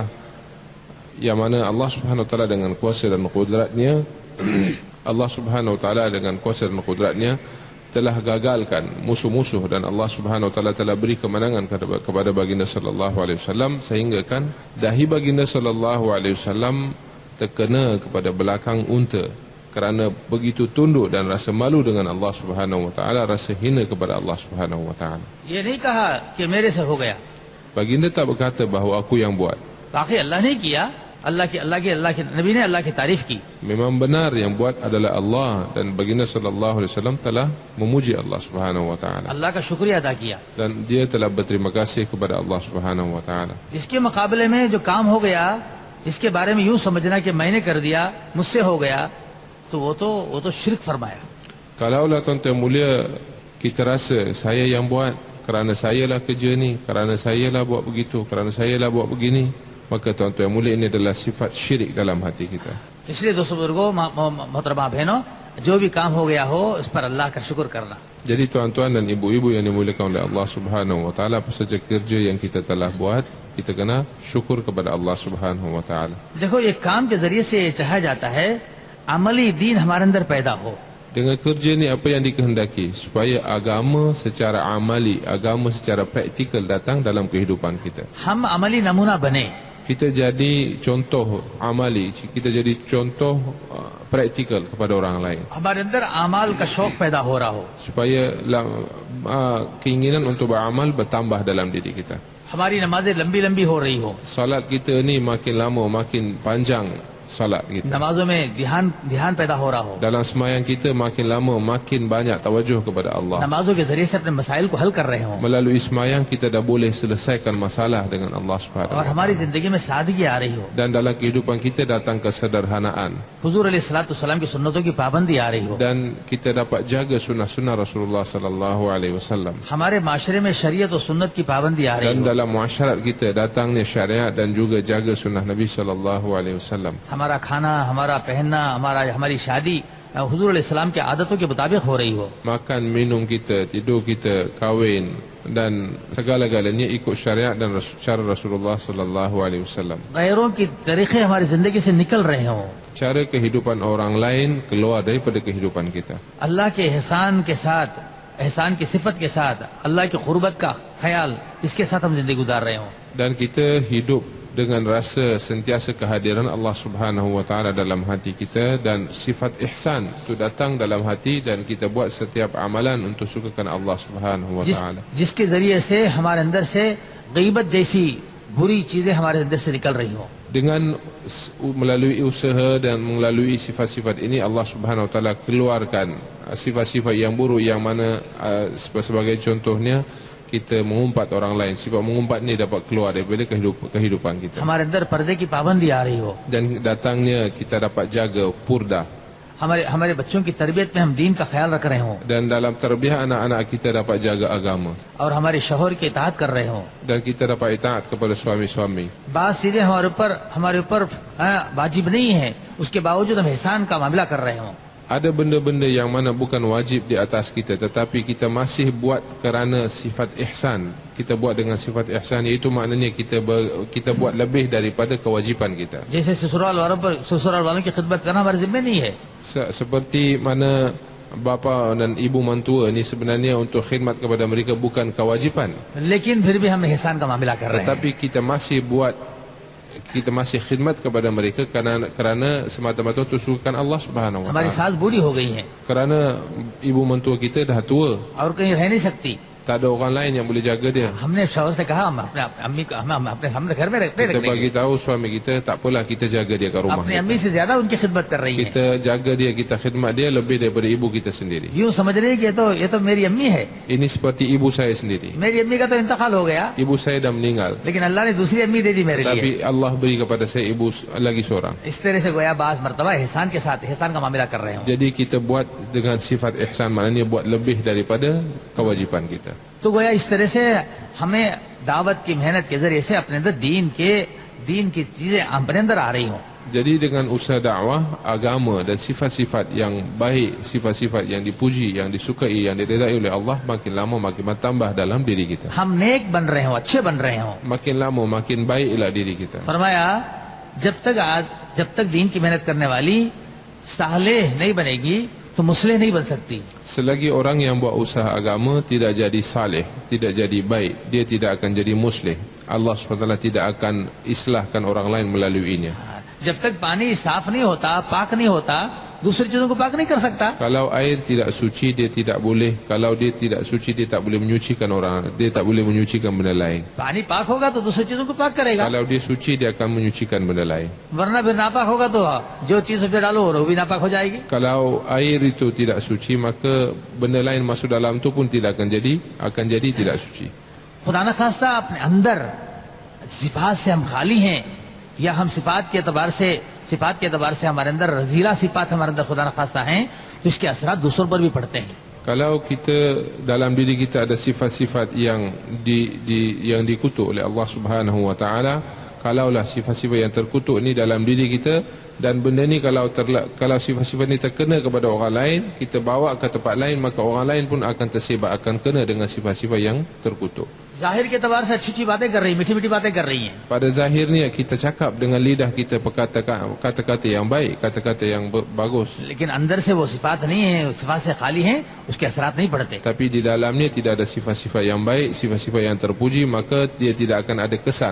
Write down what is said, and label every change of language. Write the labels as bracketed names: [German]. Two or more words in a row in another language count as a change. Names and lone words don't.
[Malay] mana [Arabic] الله سبحانه وتعالى [Malay] dengan kuasa dan kudratnya [Arabic] الله سبحانه وتعالى [Malay] dengan kuasa dan kudratnya telah gagalkan musuh-musuh, dan [Arabic] الله سبحانه وتعالى [Malay] telah beri kemenangan kepada baginda [Arabic] صلى الله عليه وسلم, [Malay] sehingga kan dahi baginda [Arabic] صلى الله عليه وسلم [Malay] terkena kepada belakang unta kerana begitu tunduk dan rasa malu dengan [Arabic] الله سبحانه وتعالى, [Malay] rasa hina kepada [Arabic] الله سبحانه وتعالى. [Urdu] یہ نہیں کہا کہ میرے سے ہو گیا, [Malay] Baginda tak berkata bahawa aku yang buat. [Urdu] باقی اللہ نے کیا، اللہ کے نبی نے اللہ کی تعریف کی. [Malay] Memang benar yang buat adalah Allah, dan baginda [Arabic] صلى الله عليه وسلم [Malay] telah memuji [Arabic] الله سبحانه وتعالى, [Urdu] اللہ کا شکریہ ادا کیا. [Malay] dan dia telah berterima kasih kepada [Arabic] الله سبحانه وتعالى. [Urdu] اس کے مقابلے میں جو کام ہو گیا، اس کے بارے میں یوں سمجھنا کہ میں نے کر دیا، مجھ سے ہو گیا، تو وہ تو شرک فرمایا. [Malay] Kalaulah tuan-tuan mulia kita rasa saya yang buat, kerana sayalah kerja ni, kerana sayalah buat begitu, kerana sayalah buat begini, maka tuan-tuan mulia ini adalah sifat syirik dalam hati kita. [Urdu] اس لیے دوستوں بزرگوں، محترمہ بہنوں، جو بھی کام ہو گیا ہو اس پر اللہ کا شکر کرنا. [Malay] Jadi tuan-tuan dan ibu-ibu yang dimuliakan oleh [Arabic] الله سبحانه وتعالى, [Malay] apa saja kerja yang kita telah buat, kita kena syukur kepada [Arabic] الله سبحانه وتعالى. [Urdu] دیکھو، یہ کام کے ذریعے سے چاہا جاتا ہے عملی دین ہمارے اندر پیدا ہو. [Malay] Dengan kerja ni apa yang dikehendaki? Supaya agama secara amali, agama secara praktikal datang dalam kehidupan kita. [Urdu] ہم عملی نمونہ بنے. [Malay] Kita jadi contoh amali, kita jadi contoh praktikal kepada orang lain. [Urdu] ہمارے اندر اعمال کا شوق پیدا ہو رہا ہو. [Malay] Supaya keinginan untuk beramal bertambah dalam diri kita. [Urdu] ہماری نمازیں لمبی لمبی ہو رہی ہو. [Malay] Salat kita ni makin lama makin panjang salat kita. [Urdu] نمازوں میں دھیان پیدا ہو رہا ہو. [Malay] Dalam sembahyang kita makin lama makin banyak tawajuh kepada Allah. [Urdu] نمازوں کے ذریعے سے اپنے مسائل کو حل کر رہے ہو. [Malay] Melalui sembahyang kita dah boleh selesaikan masalah dengan [Arabic] الله سبحانه [Urdu] اور [Malay] wa [Urdu] ہماری [Malay] taala. [Urdu] زندگی میں سادگی آ رہی ہو. [Malay] Dan dalam kehidupan kita datang kesederhanaan, [Urdu] حضور علیہ السلام کی سنتوں کی پابندی آ رہی ہو. [Malay] dan kita dapat jaga sunnah-sunnah Rasulullah [Arabic] صلى الله عليه وسلم. [Urdu] ہمارے معاشرے میں شریعت اور سنت کی پابندی آ رہی [Malay] Dan [Urdu] ہو. [Malay] dalam muasyarat kita datangnya syariat dan juga jaga sunnah Nabi [Arabic] صلى الله عليه وسلم. [Urdu] ہمارا کھانا، ہمارا پہننا، ہماری شادی حضور علیہ السلام کی عادتوں کے مطابق ہو رہی ہو. [Malay] Makan minum kita, tidur kita, kahwin dan segala-galanya ikut syariat dan cara Rasulullah [Arabic] صلى الله عليه وسلم. [Urdu] غیروں کی طریقے ہماری زندگی سے نکل رہے ہوں. [Malay] Cara kehidupan orang lain keluar daripada kehidupan kita. [Urdu] اللہ کے احسان کے ساتھ، احسان کی صفت کے ساتھ، اللہ کی قربت کا خیال، اس کے ساتھ ہم زندگی گزار رہے ہوں. [Malay] Dan kita hidup dengan rasa sentiasa kehadiran [Arabic] الله سبحانه وتعالى [Malay] dalam hati kita, dan sifat ihsan itu datang dalam hati, dan kita buat setiap amalan untuk sukakan [Arabic] الله سبحانه وتعالى. [Urdu] جس کے ذریعے سے ہمارے اندر سے غیبت جیسی بری چیزیں ہمارے اندر سے نکل رہی ہو. [Malay] Dengan melalui usaha dan melalui sifat-sifat ini, [Arabic] الله سبحانه وتعالى [Malay] keluarkan sifat-sifat yang buruk, yang mana sebagai contohnya kita mengumpat orang lain. Sifat mengumpat ni dapat keluar daripada kehidupan kita. [Urdu] ہمارے اندر پردے کی پابندی آ رہی ہو. [Malay] Dan datangnya kita dapat jaga purda. [Urdu] ہمارے بچوں کی تربیت میں ہم دین کا خیال رکھ رہے ہوں. [Malay] Dan dalam tarbiyah anak-anak kita dapat jaga agama. [Urdu] اور ہمارے شوہر کی اطاعت کر رہے ہوں. [Malay] Dan kita dapat itaat kepada suami-suami. [Urdu] بات سیدھے ہمارے اوپر واجب نہیں ہے، اس کے باوجود ہم احسان کا معاملہ کر رہے ہوں. [Malay] Ada benda-benda yang mana bukan wajib di atas kita, tetapi kita masih buat kerana sifat ihsan. Kita buat dengan sifat ihsan, iaitu maknanya kita buat lebih daripada kewajipan kita. [Urdu] جیسے سسرال والوں کی خدمت کرنا ہمارے ذمے نہیں ہے. [Malay] Seperti mana bapa dan ibu mentua ni sebenarnya untuk khidmat kepada mereka bukan kewajipan, [Urdu] لیکن پھر بھی ہم احسان کا معاملہ کر رہے ہیں. [Malay] tetapi kita masih khidmat kepada mereka kerana semata-mata untuk sukakan [Arabic] الله سبحانه و [Urdu] ہماری [Malay] taala. [Urdu] ساس بوڑھی ہو گئی ہیں [Malay] Kerana ibu mentua kita dah tua, [Urdu] اور کہیں رہ نہیں سکتی. [Malay] tak ada orang lain yang boleh jaga dia. [Urdu] ہم نے شوہر سے کہا ہم اپنے امی کو ہم نے گھر میں رکھتے [Malay] Kita bagi tahu suami kita, tak apalah, kita jaga dia kat rumah [Urdu] اپنی [Malay] kita. [Urdu] امی سے زیادہ ان کی خدمت کر رہی ہیں. [Malay] Kita jaga dia, kita khidmat dia lebih daripada ibu kita sendiri. [Urdu] یوں سمجھ رہی ہے کہ یہ تو میری امی ہے. [Malay] Ini seperti ibu saya sendiri. [Urdu] میری امی کا تو انتقال ہو گیا, [Malay] Ibu saya dah meninggal, [Urdu] لیکن اللہ نے دوسری امی دے دی میرے لیے. [Malay] tapi Allah beri kepada saya ibu lagi seorang. [Urdu] اس طرح سے گویا بعض مرتبہ احسان کے ساتھ احسان کا معاملہ کر رہے ہو. [Malay] Jadi kita buat dengan sifat ihsan, maknanya buat lebih daripada kewajipan kita. [Urdu] تو گویا اس طرح سے ہمیں دعوت کی محنت کے ذریعے سے اپنے اندر دین کی چیزیں اپنے اندر آ رہی ہو. [Malay] Jadi dengan usaha dakwah, agama dan sifat-sifat yang baik, sifat-sifat yang dipuji, yang disukai, yang diridai oleh Allah, makin lama makin bertambah dalam diri kita. [Urdu] ہم نیک بن رہے ہو، اچھے بن رہے ہو. [Malay] Makin lama makin baiklah diri kita. [Urdu] فرمایا جب تک دین کی محنت کرنے والی صالح نہیں بنے گی تو مصلح نہیں بن سکتی. [Malay] Selagi orang yang buat usaha agama tidak jadi saleh, tidak jadi baik, dia tidak akan jadi muslih. Allah SWT tidak akan islahkan orang lain melaluinya. [Urdu] جب تک پانی صاف نہیں ہوتا، پاک نہیں ہوتا، دوسری چیزوں کو پاک نہیں کر سکتا. [Malay] Kalau air tidak suci, dia tidak boleh. Kalau dia tidak suci, dia tak boleh menyucikan orang. Dia tak boleh menyucikan benda lain. [Urdu] پانی پاک ہوگا تو دوسری چیزوں کو پاک کرے گا. [Malay] Kalau dia suci, dia akan menyucikan benda lain. [Urdu] ورنہ پھر ناپاک ہوگا تو جو چیز اس میں ڈالو وہ بھی ناپاک ہو جائے گی. [Malay] Kalau air itu tidak suci, maka benda lain masuk dalam tu pun tidak akan jadi tidak suci. [Urdu] خدا نہ خواستہ اپنے اندر صفات سے ہم خالی ہیں، یا ہم صفات کے اعتبار سے ہمارے اندر رذیلہ صفات ہمارے اندر خدا نہ خواستہ ہیں، تو اس کے اثرات دوسروں پر بھی پڑتے ہیں. [Malay] Kalau kita dalam diri kita ada sifat-sifat yang dikutuk oleh [Arabic] الله سبحانه وتعالى, [Malay] kalaulah sifat-sifat yang terkutuk ni dalam diri kita, dan benda ni kalau sifat-sifat ni terkena kepada orang lain, kita bawa ke tempat lain, maka orang lain pun akan tersebar, akan kena dengan sifat-sifat yang terkutuk. [Urdu] ظاہر کے اعتبار سے اچھی باتیں کر رہی، میٹھی میٹھی باتیں کر رہی ہیں. [Malay] Pada zahirnya kita cakap dengan lidah kita kata-kata yang baik, kata-kata yang bagus, [Urdu] لیکن اندر سے وہ صفات نہیں ہے، صفات سے خالی ہیں، اس کے اثرات نہیں پڑتے. [Malay] tapi di dalamnya tidak ada sifat-sifat yang baik, sifat-sifat yang terpuji, maka dia tidak akan ada kesan.